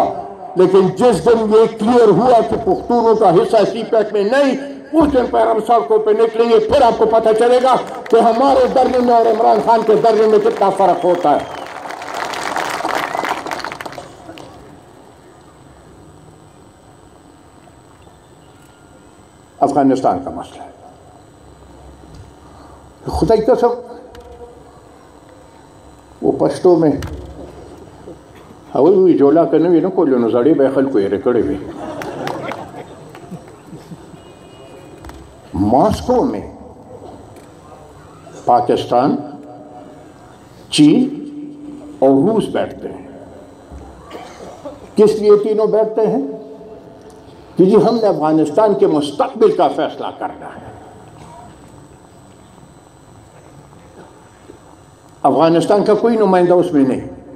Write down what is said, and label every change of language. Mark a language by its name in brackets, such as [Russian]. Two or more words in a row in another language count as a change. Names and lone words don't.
[Urdu] لیکن جس دن یہ کلیئر ہوا کہ پختونوں کا حصہ سی پیک میں نہیں، اس دن پہ ہم سڑکوں پہ نکلیں گے، پھر آپ کو پتہ چلے گا کہ ہمارے دھرنے میں اور عمران خان کے دھرنے میں کتنا فرق ہوتا ہے. افغانستان کا مسئلہ ہے. [Pashto] خدای قسم [Urdu] وہ پښتو میں [Pashto] هغوی جوړه که نه وي نه کولو نو زړې به یې خلکو هېرې کړې وي. [Urdu] ماسکو میں پاکستان، چین اور روس بیٹھتے ہیں. کس لیے تینوں بیٹھتے ہیں؟ کہ جی ہم نے افغانستان کے مستقبل کا فیصلہ کرنا ہے. افغانستان کا کوئی نمائندہ اس میں نہیں.